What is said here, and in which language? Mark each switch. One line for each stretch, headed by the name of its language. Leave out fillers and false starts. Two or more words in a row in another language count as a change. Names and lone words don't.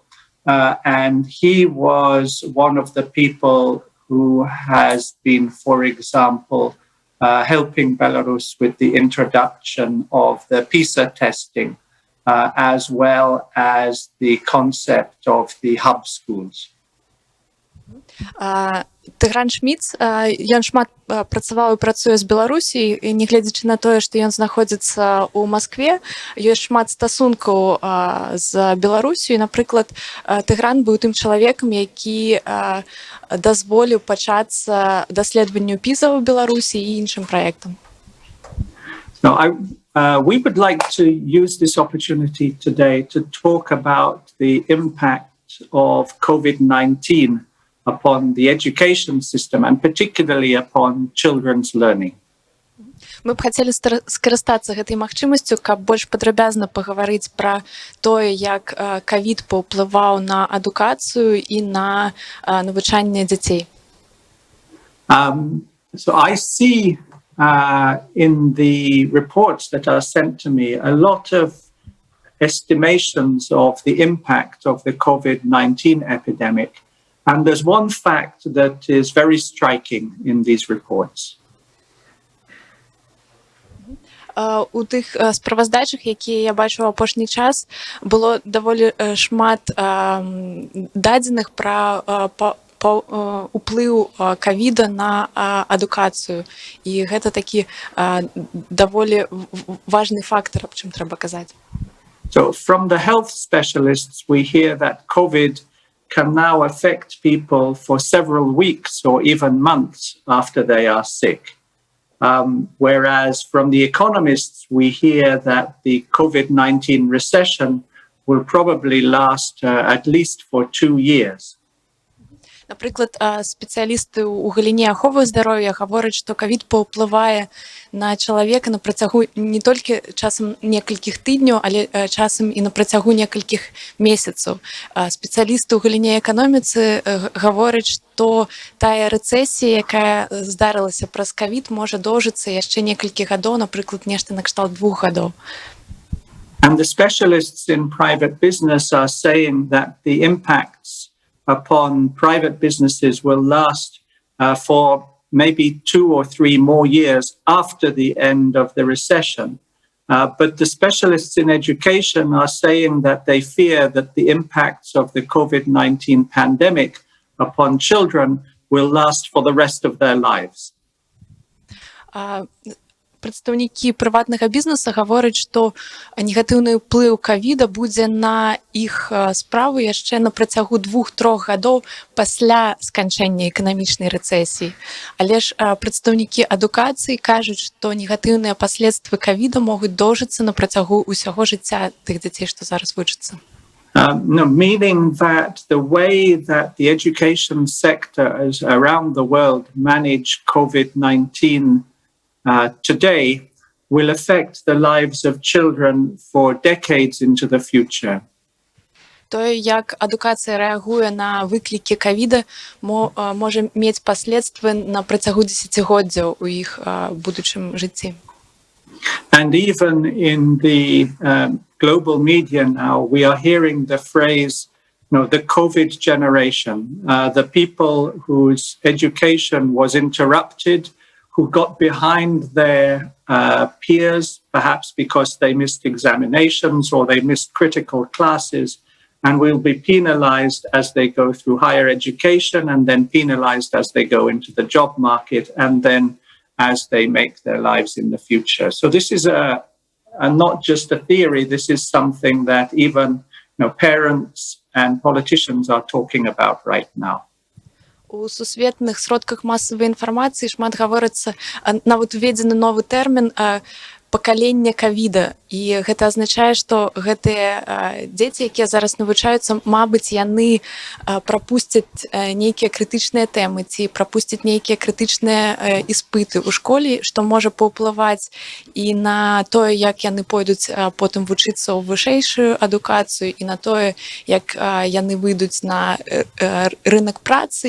English: And he was one of the people who has been, for example, helping Belarus with the introduction of the PISA testing, as well as the concept of the hub schools.
Belarusian: Тыгран Шміц, ён шмат працаваў і працуе з Беларусі, і нягледзячы на тое, што ён знаходзіцца ў Маскве, ёсць шмат стасункаў з Беларусю. І, напрыклад, Тыгран быў тым чалавекам, які дазволіў пачацца даследаванню PISA ў Беларусі і іншым праектам.
English: We would like to use this opportunity today to talk about the impact of COVID-19 upon the education system and particularly upon children's learning.
Belarusian: Мы б хацелі скарыстацца гэтай магчымасцю, каб больш падрабязна пагаварыць пра тое, як ковід паўплываў на адукацыю і на навучанне дзяцей.
English: So I see in the reports that are sent to me a lot of estimations of the impact of the COVID-19 epidemic. And there's one fact that is very striking in these reports.
Belarusian: У тых справаздачах, якія я бачу ў апошні час, было даволі шмат дадзеных пра уплыў ковіда на адукацыю, і гэта такі даволі важны фактор, аб чым трэба казаць.
English: So from the health specialists, we hear that COVID can now affect people for several weeks or even months after they are sick. Whereas from the economists, we hear that the COVID-19 recession will probably last at least for 2 years.
Belarusian: Напрыклад, спецыялісты ў галіне аховы здароўя гавораць, што ковід паўплывае на чалавека на працягу не толькі часам некалькіх тыдняў, але часам і на працягу некалькіх месяцаў. Спецыялісты ў галіне эканоміцы гавораць, што тая рэцэсія, якая здарылася праз ковід, можа доўжыцца яшчэ некалькі гадоў, напрыклад, нешта накшталт 2 гадоў.
English: And the specialists in private business are saying that the impacts upon private businesses will last for maybe 2 or 3 more years after the end of the recession. But the specialists in education are saying that they fear that the impacts of the COVID-19 pandemic upon children will last for the rest of their lives.
Belarusian: Прадстаўнікі прыватнага бізнеса гавораць, што негатыўны ўплыў ковіда будзе на іх справу яшчэ на працягу 2-3 гадоў пасля сканчэння эканамічнай рэцэсіі. Але ж прадстаўнікі адукацыі кажуць, што негатыўныя паследствы ковіда могуць доўжыцца на працягу ўсяго жыцця тых дзяцей, што зараз вучацца.
English: No, meaning that the way that the education sector around the world manage COVID-19 today will affect the lives of children for decades into the future.
Belarusian: Тое, як адукацыя рэагуе на выклікі ковіда, можа мець паследствы на працягу дзесяцігоддзяў у іх будучым жыцці.
English: And even in the global media now, we are hearing the phrase, the COVID generation, the people whose education was interrupted, who got behind their peers, perhaps because they missed examinations or they missed critical classes, and will be penalized as they go through higher education, and then penalized as they go into the job market, and then as they make their lives in the future. So this is not just a theory, this is something that even parents and politicians are talking about right now.
Belarusian: У сусветных сродках масавай інфармацыі шмат гаворыцца, нават уведзены новы тэрмін пакалення ковіда, і гэта азначае, што гэтыя дзеці, якія зараз навучаюцца, мабыць, яны прапусцяць нейкія крытычныя тэмы ці прапусцяць нейкія крытычныя іспыты ў школе, што можа паўплываць і на тое, як яны пойдуць потым вучыцца ў вышэйшую адукацыю, і на тое, як яны выйдуць на рынак працы.